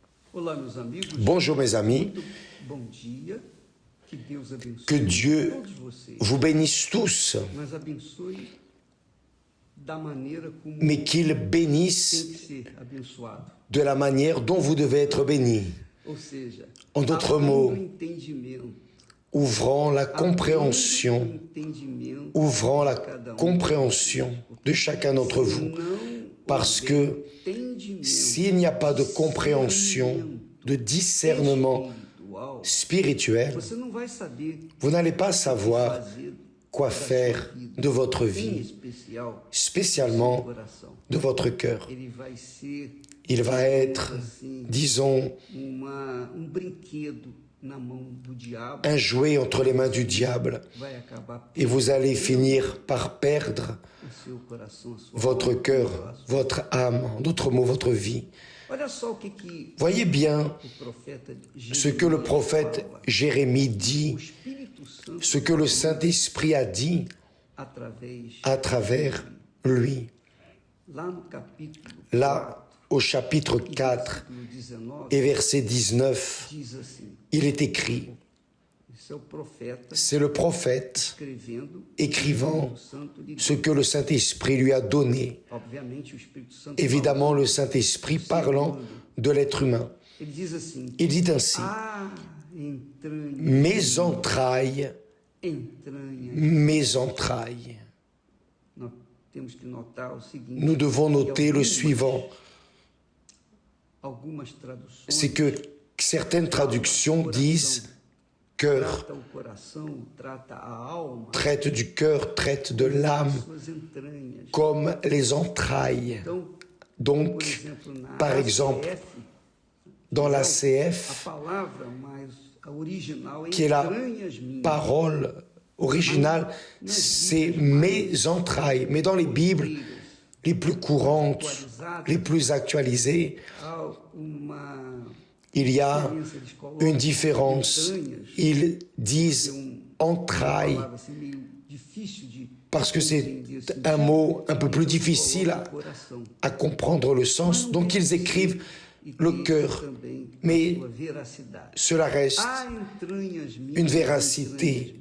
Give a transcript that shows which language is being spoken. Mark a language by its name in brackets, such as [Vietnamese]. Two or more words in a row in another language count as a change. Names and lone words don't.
[Portuguese] Olá, meus amigos. [French] Bonjour mes amis, [Portuguese] Bom dia. Que Deus abençoe [French] que Dieu [Portuguese] todos vocês. [French] vous bénisse tous, [Portuguese] Mas abençoe da maneira como [French] mais qu'il [Portuguese] tem [French] bénisse [Portuguese] que ser abençoado. [French] de la manière dont vous devez être bénis, [Portuguese] Ou seja, [French] En d'autres [Portuguese] abrindo [French] mots, [Portuguese] o entendimento, [French] ouvrant la [Portuguese] abrindo [French] compréhension, [Portuguese] o entendimento [French] ouvrant la [Portuguese] de cada um. [French] compréhension de chacun d'entre vous. [Portuguese] Não [French] Parce [Portuguese] houver [French] que [Portuguese] entendimento [French] s'il n'y a pas de compréhension, de discernement [Portuguese] espiritual, [French] spirituel, [Portuguese] você não vai saber [French] vous n'allez pas [Portuguese] o que [French] savoir [Portuguese] fazer [French] quoi [Portuguese] da sua [French] faire [Portuguese] vida, [French] de votre [Portuguese] em [French] vie, [Portuguese] especial do seu [French] spécialement [Portuguese] coração. [French] de votre cœur. [Portuguese] Ele vai ser, [French] Il va être, [Portuguese] assim, [French] disons, [Portuguese] brinquedo na mão do diabo. [French] un jouet entre les mains du diable, [Portuguese] Vai acabar [French] et vous allez finir par perdre [Portuguese] o seu coração, a sua [French] votre [Portuguese] alma, [French] cœur, [Portuguese] a sua- [French] votre âme, en d'autres mots, votre vie. [Portuguese] Olha só o que [French] Voyez bien [Portuguese] o profeta [French] ce que le prophète [Portuguese] fala. [French] Jérémie [Portuguese] O [French] dit, [Portuguese] Espírito Santo [French] ce que le Saint-Esprit a dit [Portuguese] através [French] à travers lui. [Portuguese] lá no capítulo [French] Là, au chapitre 4 [Portuguese] versículo 19, [French] et verset 19, [Portuguese] diz assim: [French] il est écrit, [Portuguese] esse é o profeta [French] c'est le prophète [Portuguese] escrevendo, [French] écrivant [Portuguese] o Santo lhe [French] ce que le Saint-Esprit lui a donné. [Portuguese] obviamente o Espírito Santo [French] Évidemment, le Saint-Esprit parlant de l'être humain. [Portuguese] ele diz assim: [French] Il dit ainsi, [Portuguese] entranha, [French] mes entrailles, [Portuguese] entranha. [French] mes entrailles. [Portuguese] Nós temos que notar o seguinte: [French] Nous devons noter le [Portuguese] que [French] suivant, [Portuguese] algumas traduções [French] c'est que certaines traductions disent cœur, [Portuguese] trata o coração, trata a alma, [French] traite du cœur, traite de l'âme, [Portuguese] suas entranhas. [French] comme les entrailles. [Portuguese] Então, por [French] Donc, [Portuguese] exemplo, na [French] par exemple, [Portuguese] ACF, [French] dans la [Portuguese] a [French] CF, [Portuguese] palavra mais a original é [French] qui est la [Portuguese] entranhas minhas. [French] parole originale, c'est mes entrailles. Mais dans les Bibles, les plus courantes, les plus actualisées, [Portuguese] Há uma [French] il y a [Portuguese] diferença, eles colocam [French] une différence. [Portuguese] entranhas, [French] Ils disent [Portuguese] uma [French] entrailles [Portuguese] palavra assim meio difícil de [French] parce que c'est [Portuguese] entender o sentido, [French] un mot un peu plus [Portuguese] eles [French] difficile [Portuguese] colocam o coração. [French] à comprendre le sens. Donc ils écrivent [Portuguese] E [French] le [Portuguese] tem [French] cœur. [Portuguese] também [French] Mais [Portuguese] a sua veracidade. [French] cela reste [Portuguese] Há entranhas minhas, [French] une véracité.